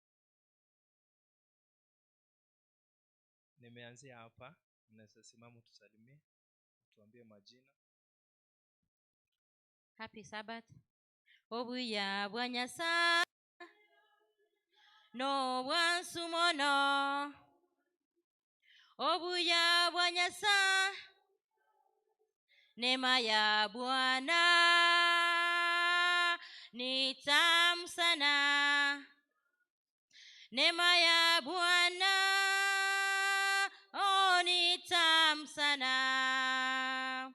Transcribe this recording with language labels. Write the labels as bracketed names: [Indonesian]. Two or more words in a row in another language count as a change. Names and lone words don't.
[Swahili] Nimeanzia hapa, unaweza simama tusalimie, tuambie majina. [English] Happy Sabbath. [Gusii] Obuya bwanyasa no bwansumono. Obuya bwanyasa [Swahili] neema ya Bwana ni tamu sana. Neema ya Bwana ni tamu sana.